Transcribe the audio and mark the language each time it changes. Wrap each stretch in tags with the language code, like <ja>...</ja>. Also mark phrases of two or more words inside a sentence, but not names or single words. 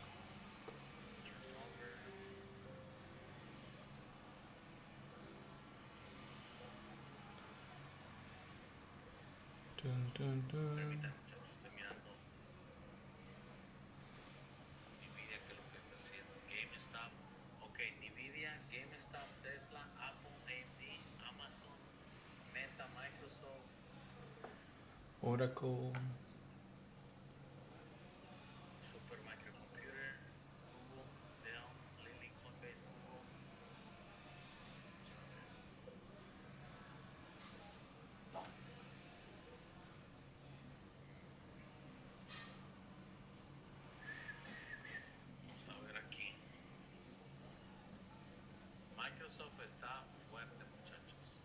<es>Turnover. Permítanme, muchachos, estoy mirando Nvidia, que es lo que está haciendo. GameStop, ok, Nvidia, GameStop, Tesla, Apple, AMD, Amazon, Meta, Microsoft, Oracle. Super Microcomputer, Google, Dell, Lilly, Coinbase, Google. Vamos a ver aquí. Microsoft está fuerte, muchachos.</es>